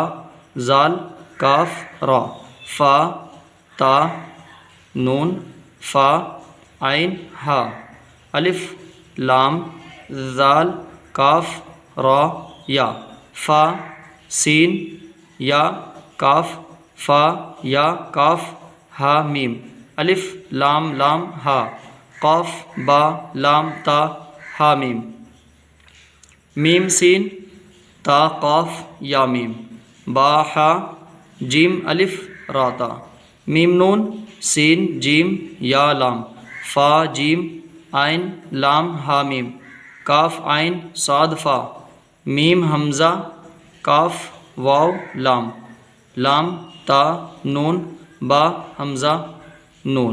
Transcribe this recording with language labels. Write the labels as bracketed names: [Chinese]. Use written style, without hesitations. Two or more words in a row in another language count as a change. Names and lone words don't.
[Urdu] زال کاف را، فا تا نون فا عین ہا الف لام ذال کاف را یا فا سین یا کاف فا یا کاف ہا میم الف لام لام ہا قاف با لام تا ہا میم میم سین تا قاف یا میم با ہا جیم الف را تا میم نون سین جیم یا لام فا جیم عین لام ہا میم کاف عین صاد فا میم حمزہ کاف واو لام لام تا نون با حمزہ نون